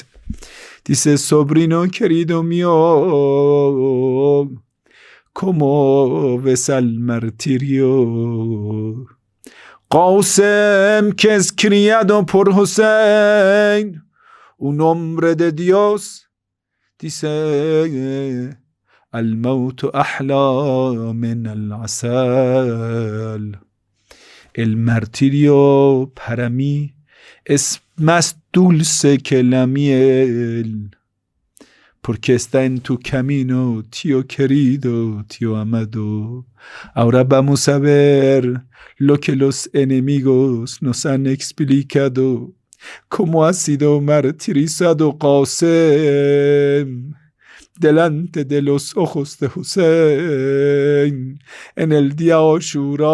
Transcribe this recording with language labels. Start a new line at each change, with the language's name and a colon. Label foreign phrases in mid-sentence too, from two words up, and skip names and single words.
Spanish: Dice: sobrino querido mío, ¿cómo ves al martirio? Qasim, que es criado por Hussein, un hombre de Dios, dice:
Arabic: الموت أحلى من العسل.
Spanish: El martirio para mí es más dulce que la miel, porque está en tu camino, tío querido, tío amado. Ahora vamos a ver lo que los enemigos nos han explicado como ha sido martirizado Qasem delante de los ojos de Hussein en el día Ashura.